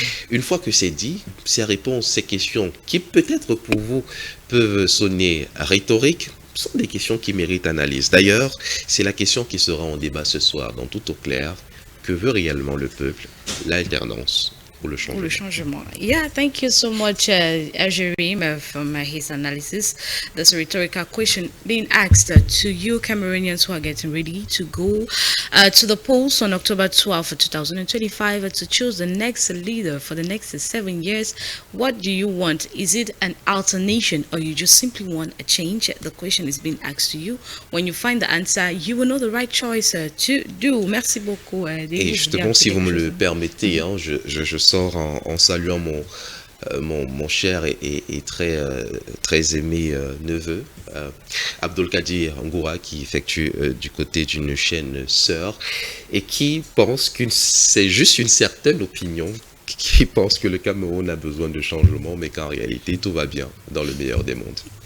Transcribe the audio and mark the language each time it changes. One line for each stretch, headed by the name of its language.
French: Une fois que c'est dit, ces réponses, ces questions qui peut-être pour vous peuvent sonner rhétoriques, sont des questions qui méritent analyse. D'ailleurs, c'est la question qui sera en débat ce soir dans Tout au clair. Que veut réellement le peuple? L'alternance ou le changement? Pour le changement.
English: Yeah, thank you so much, Algerim, from his analysis. That's a rhetorical question being asked to you Cameroonians who are getting ready to go to the polls on October 12th, 2025 to choose the next leader for the next 7 years. What do you want? Is it an alternation or you just simply want a change? The question is being asked to you. When you find the answer, you will know the right choice to do.
French: Merci beaucoup. Et justement, si vous me le permettez, hein, je sors en saluant mon cher et très aimé neveu, Abdelkadir Ngoura, qui effectue du côté d'une chaîne sœur et qui pense que c'est juste une certaine opinion, qui pense que le Cameroun a besoin de changement, mais qu'en réalité tout va bien dans le meilleur des mondes.